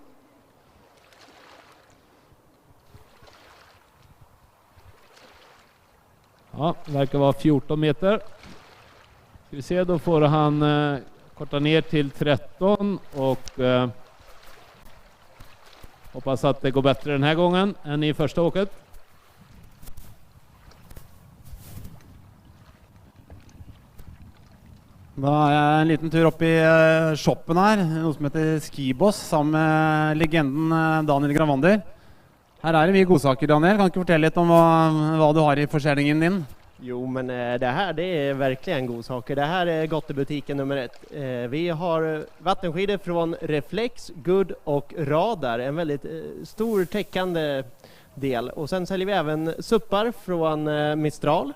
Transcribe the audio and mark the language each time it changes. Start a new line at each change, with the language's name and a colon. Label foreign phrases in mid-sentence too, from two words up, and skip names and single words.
Swedish: Ja, det verkar vara 14 meter. Ska vi se, då får han korta ner till 13 och hoppas att det går bättre den här gången än i första åket.
Norwegian: Da er jeg en liten tur opp i shoppen her, noe som heter Skiboss, sammen med legenden Daniel Gravander. Her er det mye godsaker, Daniel. Kan du ikke fortelle litt om hva du har i försäljningen din?
Swedish: Jo, men det här det är verkligen godsaker. Det här är gottebutiken nummer 1. Vi har vattenskidor från Reflex, Good och Radar. En väldigt stor täckande del. Och sen säljer vi även suppar från Mistral.